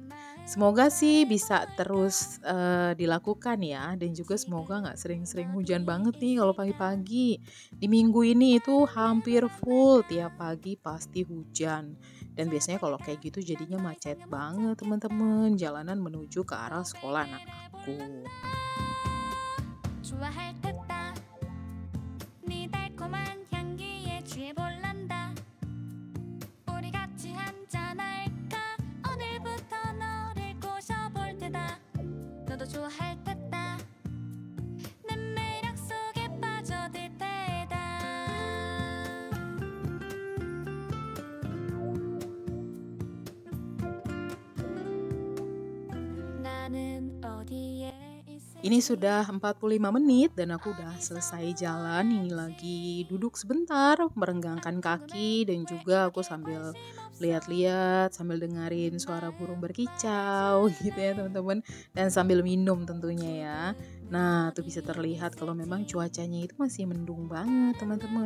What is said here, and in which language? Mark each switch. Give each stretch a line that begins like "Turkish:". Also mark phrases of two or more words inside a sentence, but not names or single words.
Indonesian: Semoga sih bisa terus dilakukan ya, dan juga semoga nggak sering-sering hujan banget nih kalau pagi-pagi. Di minggu ini itu hampir full tiap pagi pasti hujan. Dan biasanya kalau kayak gitu jadinya macet banget teman-teman, jalanan menuju ke arah sekolah anak aku.
Korean: 좋아할 테다. 네 달콤한 향기에 취해볼란다. 우리 같이 한잔할까? 오늘부터 너를 꼬셔볼 테다. 너도 좋아할 테다. 내 매력 속에 빠져들 테다. 나는 어디에
Indonesian: Ini sudah 45 menit dan aku udah selesai jalan. Ini lagi duduk sebentar, merenggangkan kaki dan juga aku sambil lihat-lihat, sambil dengerin suara burung berkicau gitu ya teman-teman. Dan sambil minum tentunya ya. Nah, tuh bisa terlihat kalau memang cuacanya itu masih mendung banget teman-teman.